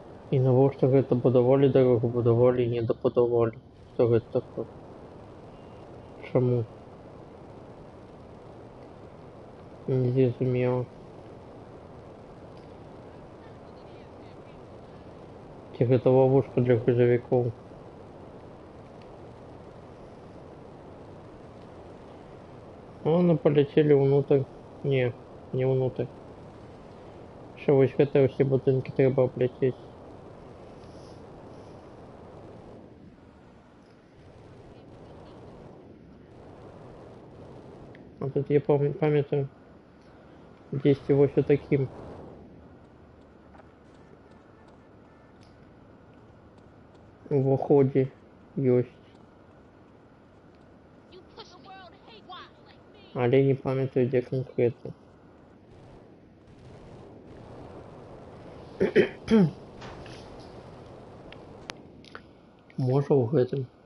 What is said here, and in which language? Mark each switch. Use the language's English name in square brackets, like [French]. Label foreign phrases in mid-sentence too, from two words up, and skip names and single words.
[Belarusian] І навошта гэта будавалі дарогу, будавалі і не дабудавалі. Што гэта такое? Чаму? Незразумела. Ці гэта ловушка для грузавікоў? [Russian] Ладно, полетели внутрь. Не внутрь. [Belarusian] Що вось гэтыя ўсе будынкі трэба абляцець. А тут я памятаю, дзесьці вось у такім. Уваходзе ёсць. [English] You push the world haywire like me. [Belarusian] Але не памятаю, дзе канкрэтна. Можа ў гэтым.